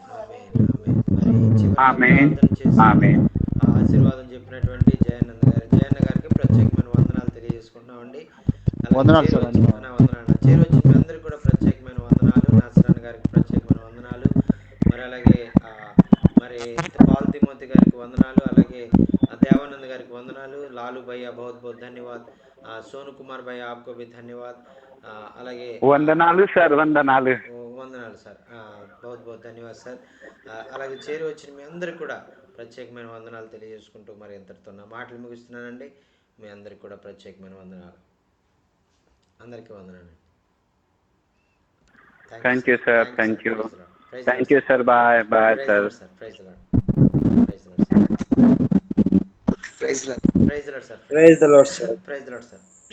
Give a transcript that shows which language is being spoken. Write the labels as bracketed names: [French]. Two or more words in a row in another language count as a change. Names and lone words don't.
[Telugu] ఆశీర్వాదం చెప్పినటువంటి జయన్న గారికి ప్రత్యేకమైన వందనాలు తెలియజేసుకుంటున్నామండి. వందనాలు సార్. వందనాలు చేరొచ్చిన అందరికీ కూడా ప్రత్యేకమైన వందనాలు. నాసరాన్న గారికి ప్రత్యేకమైన వందనాలు. మరి అలాగే మరి పాల్ తిమోతి గారికి వందనాలు. అలాగే దేవానంద్ గారికి వందనాలు. లాలు భయ్య [Hindi] बहुत बहुत धन्यवाद. सोनू कुमार भैया आपको भी धन्यवाद. [Telugu] అలాగే వందనాలు సార్, వందనాలు సార్, [Hindi] बहुत बहुत धन्यवाद సార్. [Telugu] అలాగే చేరి వచ్చిన మీ అందరికి కూడా ప్రత్యేకమైన వందనాలు తెలియజేసుకుంటూ మరి ఇంతటితో నా మాటలు ముగిస్తున్నానండి. మీ అందరికి కూడా ప్రత్యేకమైన వందనాలు. అందరికీ వందనాలు. [English] thank you sir, thank you, thank you sir. bye bye sir. praise the Lord. praise the Lord. praise the Lord sir. praise the Lord sir. praise the Lord sir.